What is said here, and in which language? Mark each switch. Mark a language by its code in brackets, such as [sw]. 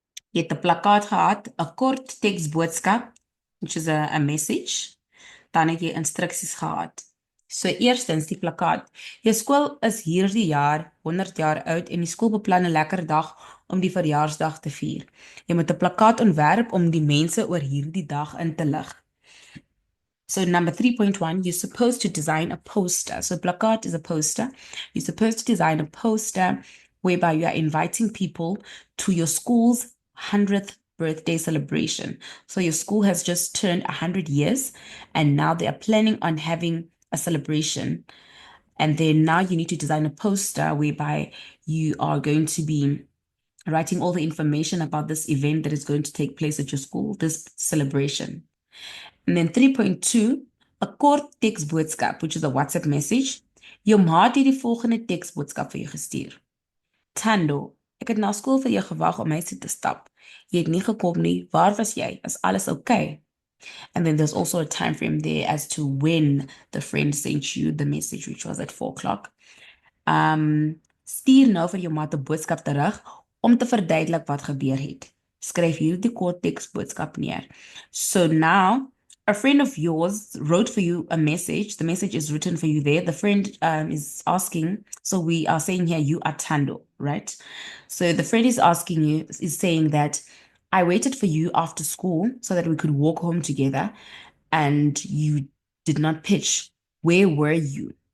[af] Jy het 'n plakkaat gehad, 'n kort teksboodskap, [en] which is a message. [af] Dan het jy instruksies gehad. So eerstens die plakkaat. Jou skool is hierdie jaar 100 jaar oud en die skool beplan 'n lekker dag om die verjaarsdag te vier. Jy moet 'n plakkaat ontwerp om die mense oor hierdie dag in te lig. [en] So number 3.1, you're supposed to design a poster. So plakkaat is a poster. You're supposed to design a poster whereby you are inviting people to your school's 100th birthday celebration. So your school has just turned 100 years and now they are planning on having a celebration. And then now you need to design a poster whereby you are going to be writing all the information about this event that is going to take place at your school, this celebration. And then 3.2, a [af] kort teksboodskap, [en] which is a WhatsApp message. [af] Jou maat het die volgende teksboodskap vir jou gestuur. Thando, ek het na skool vir jou gewag om huis toe te stap. Jy het nie gekom nie. Waar was jy? Is alles okay? [en] And then there's also a time frame there as to when the friend sent you the message, which was at 4 o'clock. [af] Stuur nou vir jou maat 'n boodskap terug om te verduidelik wat gebeur het. Skryf hierdie kort teksboodskap neer. [en] So now, a friend of yours wrote for you a message. The message is written for you there. The friend is asking, so we are saying here, you are Thando, right? So the friend is asking you, is saying that I waited for you after school so that we could walk home together and you did not pitch. Where were you?